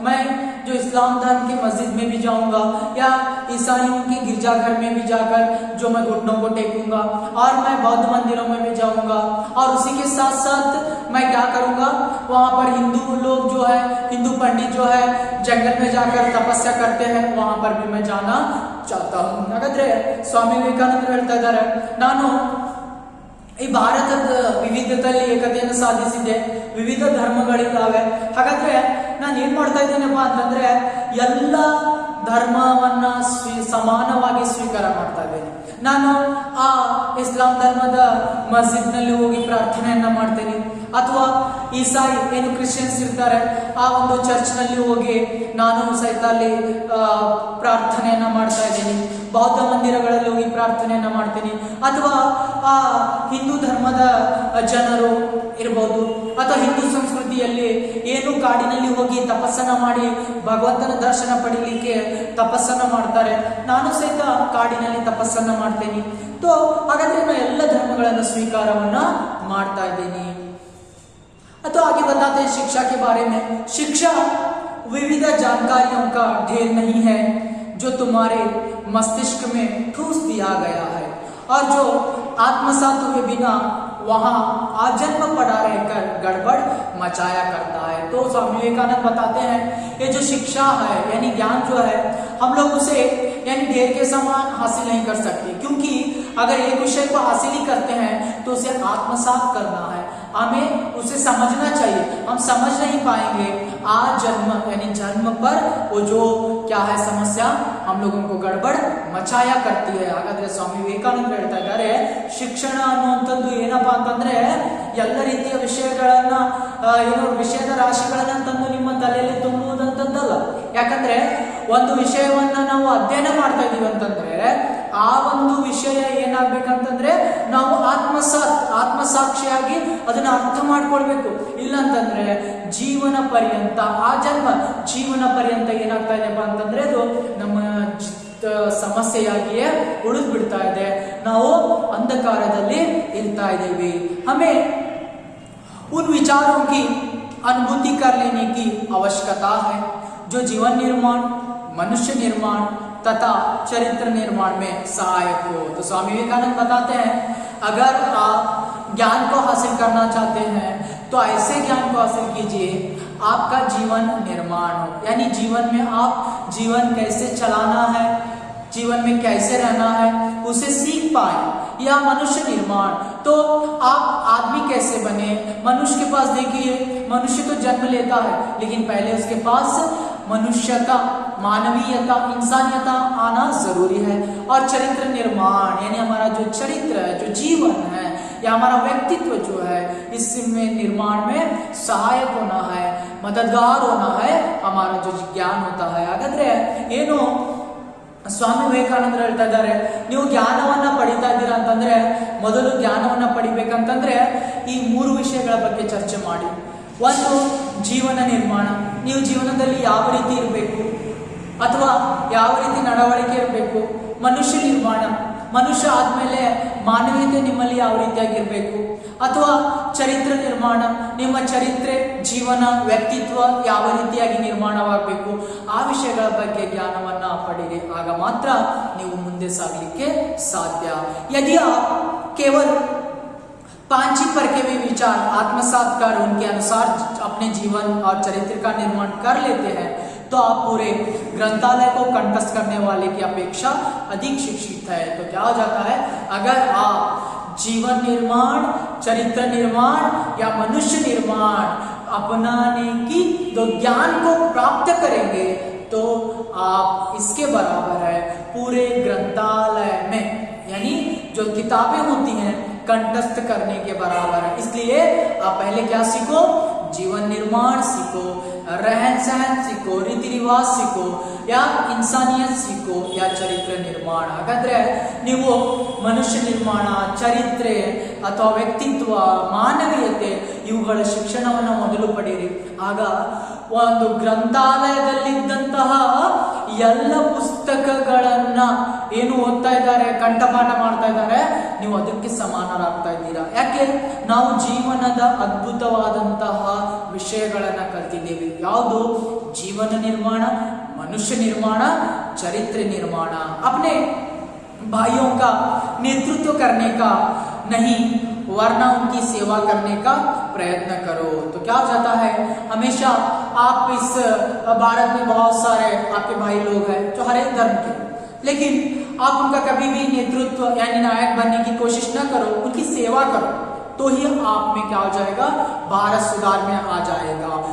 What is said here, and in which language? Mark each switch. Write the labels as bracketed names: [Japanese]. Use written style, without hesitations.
[Hindi] मैं जो इस्लाम धर्म की मस्जिद में भी जाऊंगा या ईसाइयों के गिरजाघर में भी जाकर जो मैं घुटनों को टेकूंगा और मैं बौद्ध मंदिरों में भी जाऊंगा और उसी के साथ साथ मैं क्या करूंगा, वहां पर हिंदू लोग जो है, हिंदू पंडित जो है जंगल में जाकर तपस्या करते हैं, वहां पर भी मैं जाना चाहता हूँ. [Kannada] ಹಾಗಾದ್ರೆ ಸ್ವಾಮಿ ವಿವೇಕಾನಂದರು ಹೇಳ್ತಾ ಇದ್ದಾರೆ, ನಾನು ಈ ಭಾರತದ ವಿವಿಧತೆಯಲ್ಲಿ ಏಕತೆಯನ್ನು ಸಾಧಿಸಿದೆ, ವಿವಿಧ ಧರ್ಮಗಳಿದ್ದಾವೆ. ಹಾಗಾದ್ರೆ ನಾನು ಏನ್ ಮಾಡ್ತಾ ಇದ್ದೇನಪ್ಪ ಅಂತಂದ್ರೆ ಎಲ್ಲ ಧರ್ಮವನ್ನ ಸಮಾನವಾಗಿ ಸ್ವೀಕಾರ ಮಾಡ್ತಾ ಇದ್ದೇನೆ. ನಾನು ಆ ಇಸ್ಲಾಂ ಧರ್ಮದ ಮಸ್ಜಿದ್ ನಲ್ಲಿ ಹೋಗಿ ಪ್ರಾರ್ಥನೆಯನ್ನ ಮಾಡ್ತೇನೆ, ಅಥವಾ ಈಸಾಯಿ ಏನು ಕ್ರಿಶ್ಚಿಯನ್ಸ್ ಇರ್ತಾರೆ ಆ ಒಂದು ಚರ್ಚ್ ನಲ್ಲಿ ಹೋಗಿ ನಾನು ಸಹಿತ ಅಲ್ಲಿ ಪ್ರಾರ್ಥನೆಯನ್ನ ಮಾಡ್ತಾ ಇದ್ದೀನಿ. ಬೌದ್ಧ ಮಂದಿರಗಳಲ್ಲಿ ಹೋಗಿ ಪ್ರಾರ್ಥನೆಯನ್ನ ಮಾಡ್ತೀನಿ, ಅಥವಾ ಆ ಹಿಂದೂ ಧರ್ಮದ ಜನರು ಇರಬಹುದು, ಅಥವಾ ಹಿಂದೂ ಸಂಸ್ಕೃತಿಯಲ್ಲಿ ಏನು ಕಾಡಿನಲ್ಲಿ ಹೋಗಿ ತಪಸ್ಸನ್ನ ಮಾಡಿ ಭಗವಂತನ ದರ್ಶನ ಪಡೀಲಿಕ್ಕೆ ತಪಸ್ಸನ್ನ ಮಾಡ್ತಾರೆ, ನಾನು ಸಹಿತ ಕಾಡಿನಲ್ಲಿ ತಪಸ್ಸನ್ನ ಮಾಡ್ತೇನೆ. तो ಹಾಗಾದ್ರೆ ನಾನು ಎಲ್ಲ ಧರ್ಮಗಳನ್ನು ಸ್ವೀಕಾರವನ್ನ ಮಾಡ್ತಾ ಇದ್ದೀನಿ. [Hindi] तो आगे बताते हैं शिक्षा के बारे में. शिक्षा विविध जानकारियों का ढेर नहीं है जो तुम्हारे मस्तिष्क में ठूस दिया गया है और जो आत्मसात हुए बिना वहां आजन्म पड़ा रहकर गड़बड़ मचाया करता है. तो स्वामी विवेकानंद बताते हैं ये जो शिक्षा है यानी ज्ञान जो है हम लोग उसे यानी ढेर के समान हासिल नहीं कर सकते, क्योंकि अगर एक विषय को हासिल ही करते हैं तो उसे आत्मसात करना है, हमें उसे समझना चाहिए. हम समझ नहीं पाएंगे आज जन्म यानी जन्म पर वो जो क्या है समस्या हम लोगों को गड़बड़ मचाया करती है. [Kannada] ಹಾಗಾದ್ರೆ ಸ್ವಾಮಿ ವಿವೇಕಾನಂದ ಹೇಳ್ತಾ ಇದ್ದಾರೆ, ಶಿಕ್ಷಣ ಅನ್ನುವಂಥದ್ದು ಏನಪ್ಪಾ ಅಂತಂದ್ರೆ ಎಲ್ಲ ರೀತಿಯ ವಿಷಯಗಳನ್ನ ಏನೋ ವಿಷಯದ ರಾಶಿಗಳನ್ನ ತಂದು ನಿಮ್ಮ ತಲೆಯಲ್ಲಿ ತುಂಬುವುದಂತದ್ದಲ್ಲ. ಯಾಕಂದ್ರೆ ಒಂದು ವಿಷಯವನ್ನ ನಾವು ಅಧ್ಯಯನ ಮಾಡ್ತಾ ಇದೀವಿ ಅಂತಂದ್ರೆ ಆ ಒಂದು ವಿಷಯ ಏನಾಗ್ಬೇಕಂತಂದ್ರೆ ನಾವು ಆತ್ಮಸಾಕ್ಷಿಯಾಗಿ ಅದನ್ನ ಅರ್ಥ ಮಾಡ್ಕೊಳ್ಬೇಕು. ಇಲ್ಲ ಅಂತಂದ್ರೆ ಜೀವನ ಪರ್ಯಂತ ಆ ಜನ್ಮ ಜೀವನ ಪರ್ಯಂತ ಏನಾಗ್ತಾ ಇದೆಯಪ್ಪ ಅಂತಂದ್ರೆ ಅದು ನಮ್ಮ ಸಮಸ್ಯೆಯಾಗಿಯೇ ಉಳಿದು ಬಿಡ್ತಾ ಇದೆ, ನಾವು ಅಂಧಕಾರದಲ್ಲಿ ಇರ್ತಾ ಇದ್ದೀವಿ. [Hindi] हमें उन विचारों की अनुभूति कर लेने की आवश्यकता है जो जीवन निर्माण, मनुष्य निर्माण तथा चरित्र निर्माण में सहायक हो. तो स्वामी विवेकानंद बताते हैं अगर आप ज्ञान को हासिल करना चाहते हैं तो ऐसे ज्ञान को हासिल कीजिए आपका जीवन निर्माण हो, यानी जीवन में आप जीवन कैसे चलाना है, जीवन में कैसे रहना है उसे सीख पाए. या मनुष्य निर्माण, तो आप आदमी कैसे बने. मनुष्य के पास देखिए, मनुष्य तो जन्म लेता है लेकिन पहले उसके पास मनुष्यता, मानवीयता, इंसानियता आना जरूरी है. और चरित्र निर्माण यानी हमारा जो चरित्र है, जो जीवन है या हमारा व्यक्तित्व जो है इसमें निर्माण में सहायक होना है, मददगार होना है हमारा जो ज्ञान होता है. [Kannada] ಹಾಗಾದ್ರೆ ಏನು ಸ್ವಾಮಿ ವಿವೇಕಾನಂದರು ಹೇಳ್ತಾ ಇದ್ದಾರೆ, ನೀವು ಜ್ಞಾನವನ್ನ ಪಡಿತಾ ಇದ್ದೀರಾ ಅಂತಂದ್ರೆ ಮೊದಲು ಜ್ಞಾನವನ್ನ ಪಡಿಬೇಕಂತಂದ್ರೆ ಈ 3 ವಿಷಯಗಳ ಬಗ್ಗೆ ಚರ್ಚೆ ಮಾಡಿ. ಒಂದು ಜೀವನ ನಿರ್ಮಾಣ, ನೀವು ಜೀವನದಲ್ಲಿ ಯಾವ ರೀತಿ ಇರಬೇಕು ಅಥವಾ ಯಾವ ರೀತಿ ನಡವಳಿಕೆ ಇರಬೇಕು. ಮನುಷ್ಯ ನಿರ್ಮಾಣ, ಮನುಷ್ಯ ಆದ್ಮೇಲೆ ಮಾನವೀಯತೆ ನಿಮ್ಮಲ್ಲಿ ಯಾವ ರೀತಿಯಾಗಿರ್ಬೇಕು. ಅಥವಾ ಚರಿತ್ರ ನಿರ್ಮಾಣ, ನಿಮ್ಮ ಚರಿತ್ರೆ, ಜೀವನ, ವ್ಯಕ್ತಿತ್ವ ಯಾವ ರೀತಿಯಾಗಿ ನಿರ್ಮಾಣವಾಗಬೇಕು. ಆ ವಿಷಯಗಳ ಬಗ್ಗೆ ಜ್ಞಾನವನ್ನ ಪಡೆಯಿರಿ, ಆಗ ಮಾತ್ರ ನೀವು ಮುಂದೆ ಸಾಗಲಿಕ್ಕೆ ಸಾಧ್ಯ. [Hindi] यदि आप केवल 5 ही परखे हुए विचार आत्मसात कर उनके अनुसार अपने जीवन और चरित्र का निर्माण कर लेते हैं तो आप पूरे ग्रंथालय को कंठस्थ करने वाले की अपेक्षा अधिक शिक्षित है. तो क्या हो जाता है, अगर आप जीवन निर्माण, चरित्र निर्माण या मनुष्य निर्माण अपनाने की तो ज्ञान को प्राप्त करेंगे तो आप इसके बराबर है पूरे ग्रंथालय में यानी जो किताबें होती हैं कंठस्थ करने के बराबर है. इसलिए आप पहले क्या सीखो, जीवन निर्माण सीखो, रहन सहन सीखो, रीति रिवाज सीखो या इंसानियत सीखो या चरित्र निर्माण. [Kannada] ಹಾಗಾದ್ರೆ ನೀವು ಮನುಷ್ಯ ನಿರ್ಮಾಣ, ಚರಿತ್ರೆ ಅಥವಾ ವ್ಯಕ್ತಿತ್ವ, ಮಾನವೀಯತೆ ಇವುಗಳ ಶಿಕ್ಷಣವನ್ನು ಮೊದಲು ಪಡೆಯಿರಿ. ಆಗ ಒಂದು ಗ್ರಂಥಾಲಯದಲ್ಲಿದ್ದಂತಹ ಎಲ್ಲ ಪುಸ್ತಕಗಳನ್ನ ಏನು ಓದ್ತಾ ಇದ್ದಾರೆ, ಕಂಠಪಾಠ ಮಾಡ್ತಾ ಇದ್ದಾರೆ, ನೀವು ಅದಕ್ಕೆ ಸಮಾನರಾಗ್ತಾ ಇದ್ದೀರಾ. ಯಾಕೆ, ನಾವು ಜೀವನದ ಅದ್ಭುತವಾದಂತಹ ವಿಷಯಗಳನ್ನ ಕಲ್ತಿದ್ದೇವೆ. ಯಾವುದು, ಜೀವನ ನಿರ್ಮಾಣ, [Hindi] मनुष्य निर्माण, चरित्र निर्माण. अपने भाइयों का नेतृत्व करने का नहीं, वरना उनकी सेवा करने का प्रयत्न करो। तो क्या हो जाता है, हमेशा आप इस भारत में बहुत सारे आपके भाई लोग हैं जो हर एक धर्म के, लेकिन आप उनका कभी भी नेतृत्व यानी नायक बनने की कोशिश न करो, उनकी सेवा करो, तो ही आप में क्या हो जाएगा, भारत सुधार में आ जाएगा।